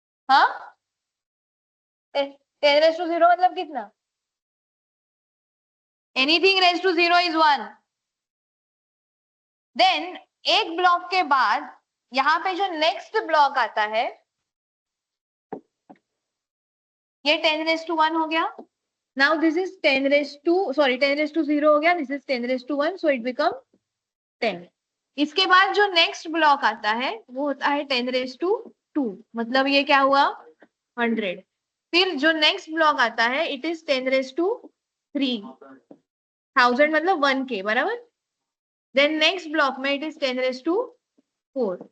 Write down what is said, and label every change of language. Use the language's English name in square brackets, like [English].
[Hindi] हाँ, 10⁻0 मतलब कितना? [English] Anything raise to 0 is 1. [Hindi] Then एक ब्लॉक के बाद यहाँ पे जो नेक्स्ट ब्लॉक आता है ये 10⁻1 हो गया. [English] Now this is 10⁻0 [Hindi] हो गया. [English] This is 10⁻1, so it become 10. [Hindi] इसके बाद जो नेक्स्ट ब्लॉक आता है वो होता है 10⁻2, मतलब ये क्या हुआ? 100. फिर जो नेक्स्ट ब्लॉक आता है [English] It is 10⁻3. [Hindi] 1000 मतलब 1K, बराबर. देन नेक्स्ट ब्लॉक में [English] It is 10⁻4.